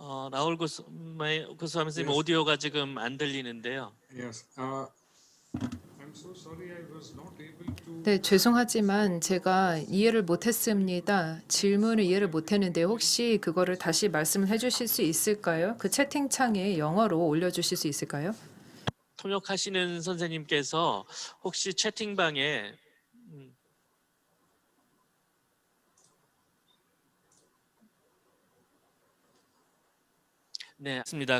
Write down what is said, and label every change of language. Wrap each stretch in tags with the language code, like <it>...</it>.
<ko>라울 고스와미 선생님</ko> <en>Yes.</en> <ko>오디오가 지금 안 들리는데요. Yes.</ko> <en>I'm so sorry I was not able to.</en> <ko>네, 죄송하지만 제가 이해를 못했습니다. 질문을 이해를 못했는데 혹시 그거를 다시 말씀을 해주실 수 있을까요? 그 채팅창에 영어로 올려주실 수 있을까요? 통역하시는 선생님께서 혹시 채팅방에 네, 맞습니다.</ko>